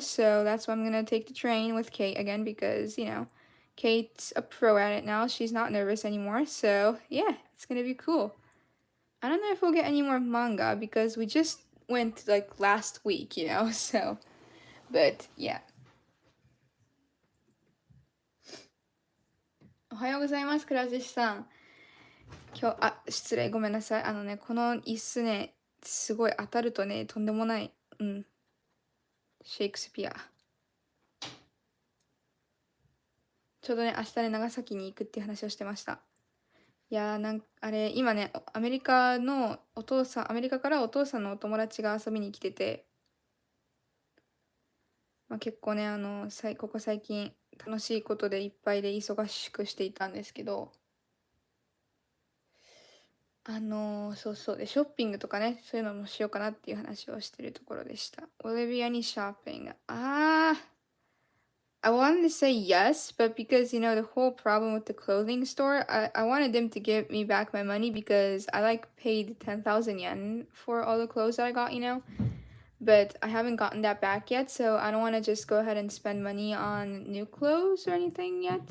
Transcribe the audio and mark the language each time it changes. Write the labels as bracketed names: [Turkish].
[English] So that's why I'm gonna take the train with Kate again because you know, Kate's a pro at it now. She's not nervous anymore. So yeah, it's gonna be cool. I don't know if we'll get any more manga because we just went like last week, you know, so but yeah. [Japanese] おはようございます、倉石さん。失礼、ごめんなさい。この椅子ね、すごい当たるとね、とんでもない。シェイクスピア。ちょうどね、明日ね、長崎に行くっていう話をしてました。いやー、あれ、今ね、アメリカからお父さんのお友達が遊びに来てて、まあ、結構ね、ここ最近、楽しいことでいっぱいで忙しくしていたんですけど、そうそうで、ショッピングとかね、そういうのもしようかなっていう話をしてるところでした。オリビアにショッピング。 [English] I wanted to say yes, but because, you know, the whole problem with the clothing store, I wanted them to give me back my money because I like paid 10,000 yen for all the clothes that I got, you know? But I haven't gotten that back yet, so I don't want to just go ahead and spend money on new clothes or anything yet.